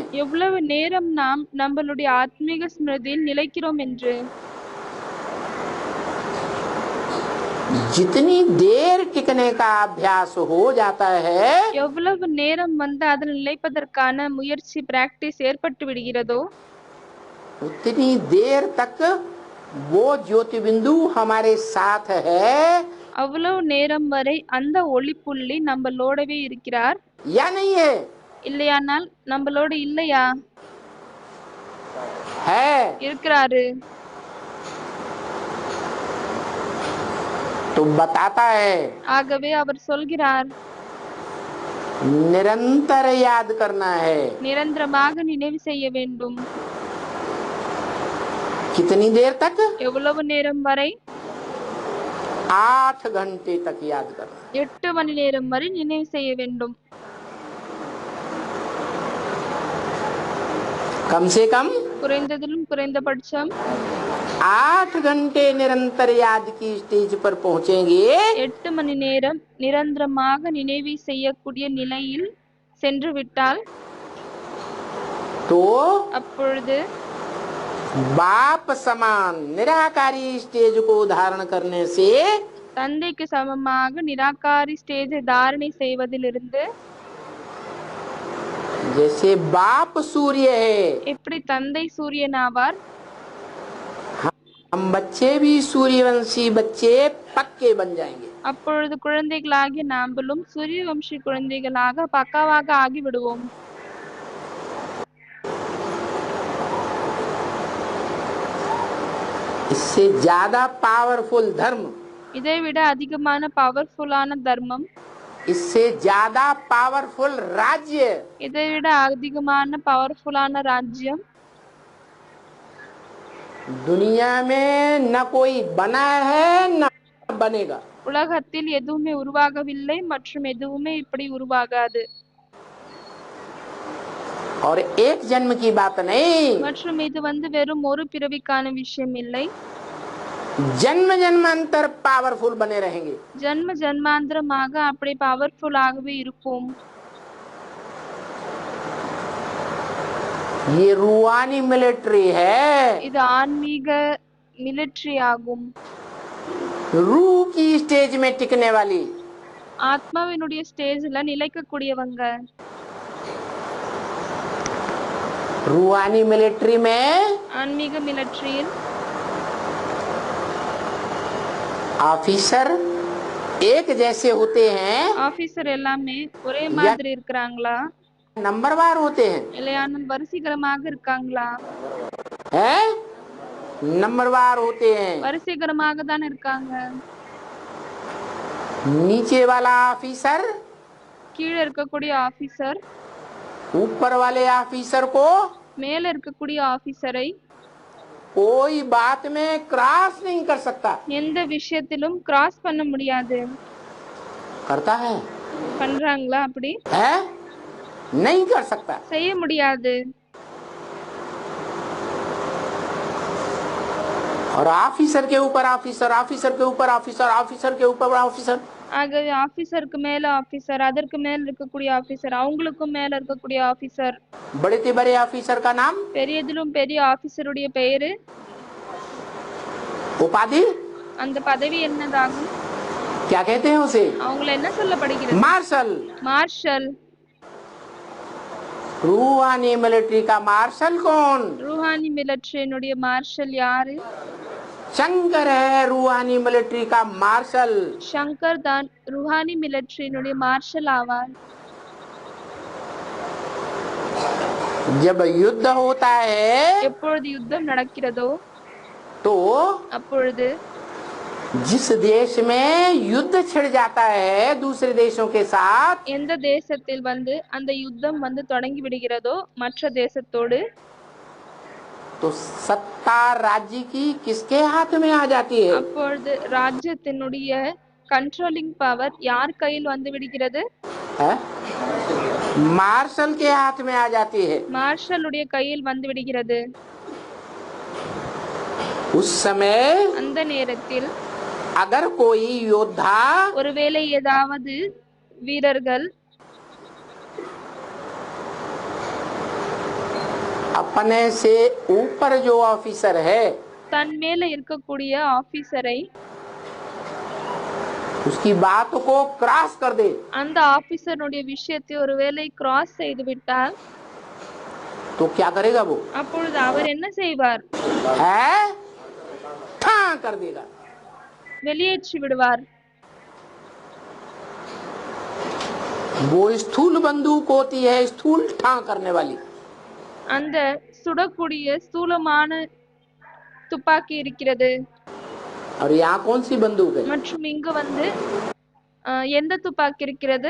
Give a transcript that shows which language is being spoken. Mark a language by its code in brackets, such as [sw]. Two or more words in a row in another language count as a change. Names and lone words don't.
[ta] எவ்வளவு நேரம் நாம் நம்மளுடைய ஆத்மீக ஸ்மிருதியில் நிலைக்கிறோம் என்று. [hi] जितनी देर टिकने का अभ्यास हो जाता है, [ta] எவ்வளவு நேரம் அதில் நிலைப்பதற்கான முயற்சி பிராக்டிஸ் ஏற்பட்டு விடுகிறதோ [hi] उतनी देर तक वो ज्योति बिंदु हमारे साथ है [ta] அவ்வளவு நேரம் வரை அந்த ஒளி புள்ளி நம்மளோடவே இருக்கிறார் [hi] या नहीं है? [ta] இல்லையானால் நம்மளோட இல்லையா? [hi] है। [ta] இருக்கிறாரு. [hi] तो बताता है [ta] ஆகவே அவர் சொல்கிறார், [hi] निरंतर याद करना है। [ta] நிரந்தரமாக நினைவு செய்ய வேண்டும். [hi] कितनी देर तक? [ta] எவ்வளவு நேரம் வரை? [hi] 8 घंटे तक याद करना। [ta] 8 மணி நேரம் வரை நினைவு செய்ய வேண்டும். [hi] कम से कम [ta] குறைந்ததிலும் குறைந்தபட்சம் [hi] 8 घंटे निरंतर याद की स्टेज पर पहुंचेंगे [ta] 8 மணி நேரம் நிரந்தரமாக நினைவு செய்யக்கூடிய நிலையில் சென்று விட்டால் [hi] तो [ta] அப்பொழுது [hi] बाप समान निराकारी स्टेज को धारण करने से [ta] தந்தைக்கு சமமாக நிராகாரி ஸ்டேஜை தாரணை செய்வதிலிருந்து, [hi] जैसे बाप सूर्य है, [ta] எப்படி தந்தை சூரியன் ஆவார், [hi] हम बच्चे भी सूर्यवंशी बच्चे पक्के बन जाएंगे। [ta] அப்பொழுது குழந்தைகளாகிய நாம்பலும் சூரிய வம்சி குழந்தைகளாக பக்காவாக ஆகிவிடுவோம். [hi] इससे ज्यादा पावरफुल धर्म, [ta] இதைவிட அதிகமான பவர்ஃபுல்லான தர்மம், [hi] इससे ज्यादा पावरफुल राज्य, [ta] இதைவிட அதிகமான பவர்ஃபுல்லான ராஜ்யம் [hi] दुनिया में न कोई बना है न बनेगा। [ta] உலகத்தில் எதுவுமே உருவாகவில்லை மற்றும் எதுவுமே இப்படி உருவாகாது. [hi] और एक जन्म की बात नहीं, [ta] மற்றும் இது வெறும் ஒரு பிறவிக்கான விஷயம் இல்லை, [hi] जन्म जन्मांतर पावरफुल बने रहेंगे। [ta] ஜன்ம ஜன்மாந்திரமாக அப்படி பவர்ஃபுல்லாகவே இருப்போம். [hi] ये रूहानी मिलिट्री है, [ta] இது ஆன்மீக மிலிட்டரி ஆகும். [hi] रूह की स्टेज में टिकने वाली, [ta] ஆத்மாவினுடைய ஸ்டேஜ்ல நிலைக்கக்கூடியவங்க. [hi] रूहानी मिलिट्री में [ta] ஆன்மீக மிலிட்டரியில் [hi] ऑफिसर एक जैसे होते हैं, [ta] ஆபீசர் எல்லாமே ஒரே மாதிரி இருக்கிறாங்களா, [hi] नंबरवार होते हैं, [ta] இல்லையான வரிசைகரமாக இருக்காங்களா? [hi] हैं? नंबरवार होते हैं। [ta] வரிசைகரமாக தான் இருக்காங்க. [hi] नीचे वाला ऑफिसर [ta] கீழே இருக்கக்கூடிய ஆபீசர் [hi] ऊपर वाले ऑफिसर को [ta] மேல இருக்கக்கூடிய ஆபீசரை [hi] कोई बात में क्रॉस नहीं कर सकता। [ta] எந்த விஷயத்திலும் கிராஸ் பண்ண முடியாது. [hi] करता है? [ta] பண்றாங்களா? அப்படி [hi] है? नहीं कर सकता। [ta] செய்ய முடியாது. [hi] और ऑफिसर के ऊपर ऑफिसर, ऑफिसर के ऊपर ऑफिसर, ऑफिसर के ऊपर ऑफिसर, [ta] ஆகவே ஆபீசருக்கு மேல ஆபீசர், அதற்கு மேல இருக்கக்கூடிய ஆபீசர், அவங்களுக்கும் மேல இருக்கக்கூடிய ஆபீசர். [hi] बड़े से बड़े ऑफिसर का नाम, [ta] பெரியதிலும் பெரிய ஆபீசருடைய பெயரு, [hi] उपाधि, [ta] அந்த பதவி என்னதாகும்? [hi] क्या कहते हैं उसे? [ta] அவங்கள என்ன சொல்லப்படுகிறது? [hi] मार्शल। [ta] மார்ஷல். [hi] रूहानी मिलिट्री का मार्शल कौन? [ta] ரூஹானி மிலிட்டரியினுடைய மார்ஷல் யாரு? [hi] शंकर है रूहानी मिलिट्री का मार्शल। [ta] சங்கர் தான் ரூஹானி மிலிட்டரியினுடைய மார்ஷல் ஆவார். [hi] जब युद्ध होता है [ta] எப்பொழுது யுத்தம் நடக்கிறதோ [hi] तो [ta] அப்பொழுது [hi] जिस देश में युद्ध छिड़ जाता है दूसरे देशों के साथ, [ta] எந்த தேசத்தில் அந்த யுத்தம் தொடங்கி விடுகிறதோ மற்ற தேசத்தோடு, [hi] तो सत्ता राज्य की किसके हाथ में आ जाती है? [ta] அப்பொழுது ராஜ்யத்தினுடைய [en] controlling power [ta] யார் கையில் விடுகிறது? [hi] है? मार्शल के हाथ में आ जाती है। [ta] மார்ஷலுடைய கையில் விடுகிறது. [hi] उस समय [ta] அந்த நேரத்தில் [hi] अगर कोई योद्धा [ta] ஒருவேளை ஏதாவது வீரர்கள் [hi] अपने से ऊपर जो ऑफिसर है [ta] தன் மேல இருக்கக்கூடிய ஆபீசரை [hi] उसकी बात को क्रॉस कर दे, [ta] அந்த ஆபீசருடைய விஷயத்தை ஒருவேளை கிராஸ் செய்து விட்டால் [hi] तो क्या करेगा वो? [ta] அப்பொழுது அவர் என்ன செய்வார்? [hi] है ठां कर देगा। [ta] வெளியேற்றி விடுவார். [hi] वो स्थूल बंदूक होती है, स्थूल ठां करने वाली। [ta] அந்த சுடக்கூடிய ஸ்தூலமான துப்பாக்கி இருக்கிறது. [hi] और यहाँ कौन सी बंदूक है? [ta] மற்றும் இங்கு வந்து எந்த துப்பாக்கி இருக்கிறது?